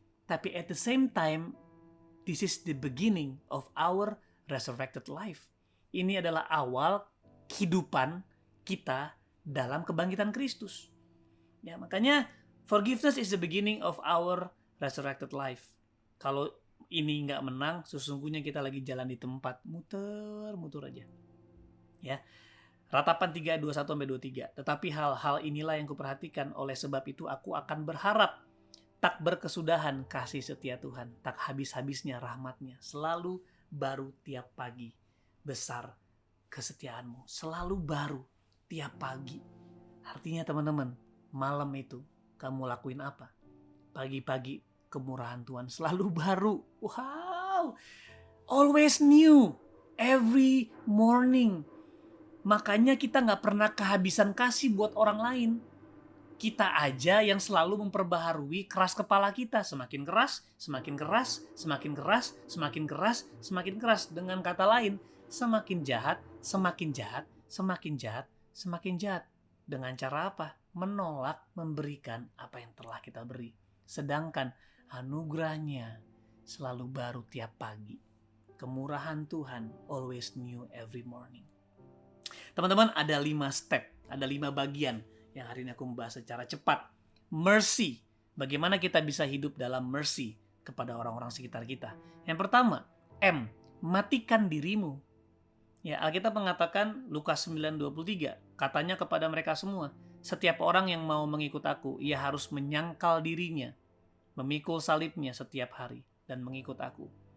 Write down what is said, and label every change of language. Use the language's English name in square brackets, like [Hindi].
[Indonesian] Tapi [English] at the same time, this is the beginning of our resurrected life. [Indonesian] Ini adalah awal kehidupan kita dalam kebangkitan Kristus. Ya, makanya [English] forgiveness is the beginning of our resurrected life. [Indonesian] Kalau ini nggak menang, sesungguhnya kita lagi jalan di tempat muter-muter aja. Ya. Ratapan 3:21-23. Tetapi hal-hal inilah yang kuperhatikan, oleh sebab itu aku akan berharap. Tak berkesudahan kasih setia Tuhan, tak habis-habisnya rahmatnya, selalu baru tiap pagi. Besar kesetiaanmu, selalu baru tiap pagi. Artinya teman-teman, malam itu kamu lakuin apa? Pagi-pagi kemurahan Tuhan selalu baru. [English] Wow, always new, every morning. [Indonesian] Makanya kita gak pernah kehabisan kasih buat orang lain. Kita aja yang selalu memperbaharui keras kepala kita. Semakin keras, semakin keras, semakin keras, semakin keras, semakin keras. Dengan kata lain, semakin jahat, semakin jahat, semakin jahat, semakin jahat. Dengan cara apa? Menolak memberikan apa yang telah kita beri. Sedangkan anugerahnya selalu baru tiap pagi. Kemurahan Tuhan [English] always new every morning. [Indonesian] Teman-teman, ada 5 step, ada 5 bagian yang hari ini aku membahas secara cepat mercy. Bagaimana kita bisa hidup dalam mercy kepada orang-orang sekitar kita? Yang pertama, M, matikan dirimu. Ya, Alkitab mengatakan Lukas 9:23, katanya kepada mereka semua, setiap orang yang mau mengikut aku, ia harus menyangkal dirinya, memikul salibnya setiap hari, dan mengikut aku.